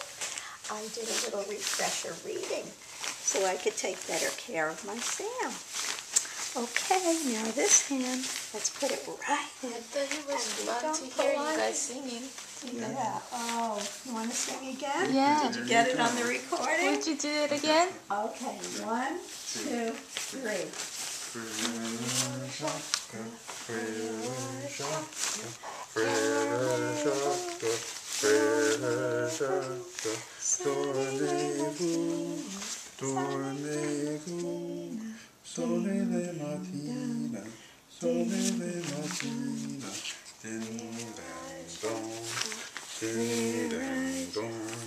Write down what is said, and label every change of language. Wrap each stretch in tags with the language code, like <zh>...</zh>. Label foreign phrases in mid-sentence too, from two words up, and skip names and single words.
<en>I did a little refresher reading so I could take better care of my Sam. Okay, now this hand, let's put it right in. I thought it was And fun don't to pull hear you on guys it. singing. Yeah. Oh, you want to sing again? Yeah. Did you get it on the recording? Would you do it again? Okay. 1, 2, 3.</en> <it>Sole le mattina, sole le mattina, din dan don, din dan don.</it>